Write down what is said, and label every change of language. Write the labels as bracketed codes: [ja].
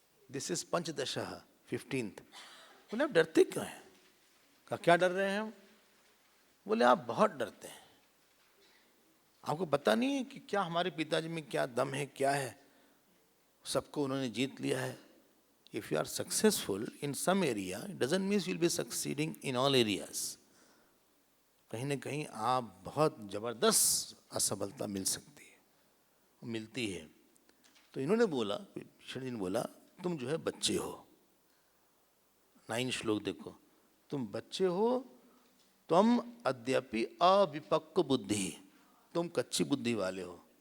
[en] this is [hi] पंचदशा 15th। बोले आप डरते क्यों हैं? कहा क्या डर रहे हैं हम? बोले आप बहुत डरते हैं, आपको पता नहीं है कि क्या हमारे पिताजी में क्या दम है, क्या है। सबको उन्होंने जीत लिया है। [en] If you are successful in some area, it doesn't mean you'll be succeeding in all areas. [hi] कहीं ना कहीं आप बहुत जबरदस्त असफलता मिल सकती है, मिलती है। तो इन्होंने बोला, विभीषण जी ने बोला, तुम जो है बच्चे हो। 9 श्लोक देखो, तुम बच्चे हो, तुम अद्यपि अविपक्व बुद्धि, तुम कच्ची बुद्धि वाले हो।